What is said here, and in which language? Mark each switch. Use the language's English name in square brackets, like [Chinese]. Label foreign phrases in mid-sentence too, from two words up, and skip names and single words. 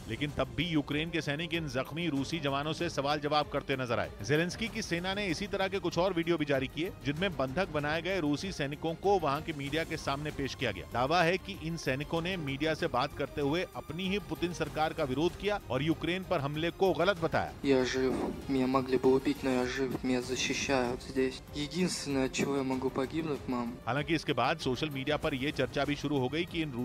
[Hindi] लेकिन तब भी यूक्रेन के सैनिक इन जख्मी रूसी जवानों से सवाल जवाब करते नजर आए। जेलेंस्की की सेना ने इसी तरह के कुछ और वीडियो भी जारी किए, जिनमें बंधक बनाए गए रूसी सैनिकों को वहां के मीडिया के सामने पेश किया गया। दावा है कि इन सैनिकों ने मीडिया से बात करते हुए अपनी ही पुतिन सरकार का विरोध किया और यूक्रेन पर हमले को गलत बताया। [Russian] Я жив, меня могли бы убить, но я жив, меня защищают здесь. Единственное, от чего я могу погибнуть, мам. [Hindi] हालांकि इसके बाद [English] social media [Hindi] पर यह चर्चा भी शुरू हो गई कि इन